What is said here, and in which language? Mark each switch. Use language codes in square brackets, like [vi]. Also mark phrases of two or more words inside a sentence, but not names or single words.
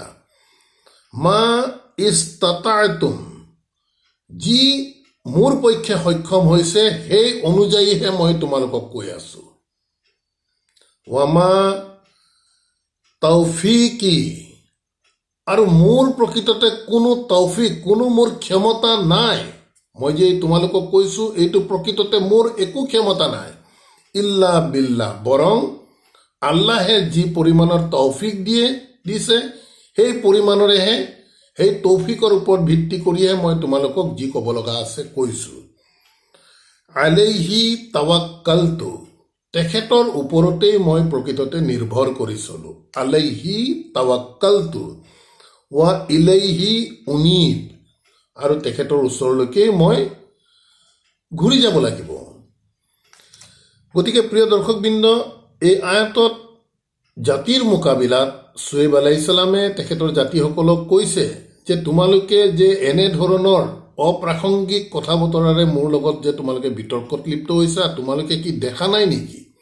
[ar] ما استطعتم, [as] যি মোৰ পক্ষে সক্ষম হৈছে সেই অনুযায়ীহে মই তোমালোকক কৈ আছো। [ar] وما توفيقي, [as] আৰু মোৰ প্ৰকৃততে কোনো তৌফিক, কোনো মোৰ ক্ষমতা নাই। মই যে তোমালোকক কৈছো এইটো প্ৰকৃততে মোৰ একো ক্ষমতা নাই। [ar] إلا بالله, [as] বৰং আল্লাহে যি পৰিমাণৰ তৌফিক দিছে সেই পৰিমাণৰেহে, সেই তৌফিকৰ ওপৰত ভিত্তি কৰিহে মই তোমালোকক যি ক'ব লগা আছে কৈছো। [ar] عليه توكلت, [as] তেখেতৰ ওপৰতেই মই প্ৰকৃততে নিৰ্ভৰ কৰি চলো। [ar] عليه توكلت وإليه أنيب, [as] আৰু তেখেতৰ ওচৰলৈকেই মই ঘূৰি যাব লাগিব। গতিকে প্ৰিয় দৰ্শকবৃন্দ, এই আয়াতত জাতিৰ মোকাবিলাত চুয়েব [ar] عليه السلام [as] তেখেতৰ জাতিসকলক কৈছে যে তোমালোকে যে এনেধৰণৰ অপ্ৰাসংগিক কথা বতৰাৰে মোৰ লগত যে তোমালোকে বিতৰ্কত লিপ্ত হৈছা, তোমালোকে কি দেখা নাই নেকি